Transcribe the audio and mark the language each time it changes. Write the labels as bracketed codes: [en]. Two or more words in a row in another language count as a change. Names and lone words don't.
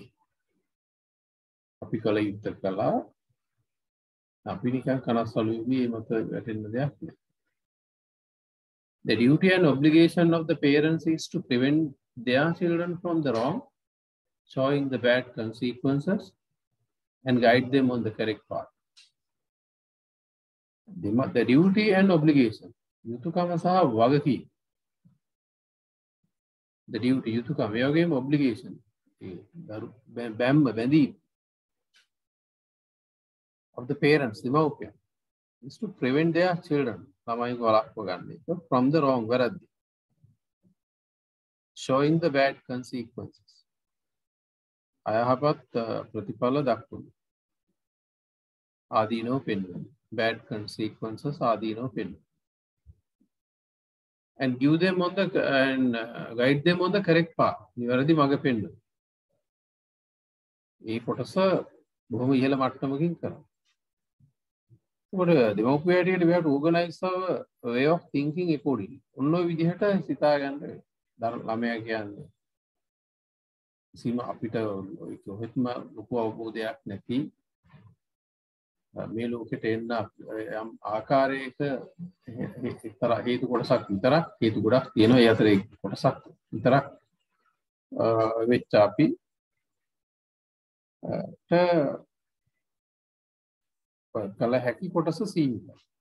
[si] අපි කල යුත්තේ කළා. අපි නිකන් කනස්සලුවේ මත වැටෙන්න දෙයක් නෑ. [en] The duty and obligation of the parents is to prevent their children from the wrong, showing the bad consequences and guide them on the correct path. The duty and obligation. [si] යුතුයකම සහ වගකීම. [en] The duty [si] යුතුයකම ඒ වගේම obligation. [en] බැඳීම of the parents, දෙමව්පියන් is to prevent their children [si] ළමයින්ව වළක්ව ගන්න එක [en] from the wrong වැරදි. Showing the bad consequences. [si] අයහපත් ප්‍රතිඵල දක්වන. ආදීනව පෙන්වන. [en] Bad consequences [si] ආදීනව පෙන්වන. [en] And give them on the guide them on the correct path. [si] නිවැරදි මඟ පෙන්වන. ඒ කොටස බොහොම ඉහළ මට්ටමකින් කරනවා. ඒකට දෙමව්පියන්ට [en] we have to organize our way of thinking accordingly. [si] ඔන්න ඔය විදිහට සිතා ගන්න ළමයා කියන්නේ සීම අපිට කොහෙත්ම ලොකු අවබෝධයක් නැති මේ ලෝකෙට එන්න යම් ආකාරයක එක්තරා හේතු කොටසක් විතරක් හේතු ගොඩක් තියෙනවා ඒ අතරේ කොටසක් විතරක් වෙච්ච අපි කල හැකි කොටස සීමිතයි.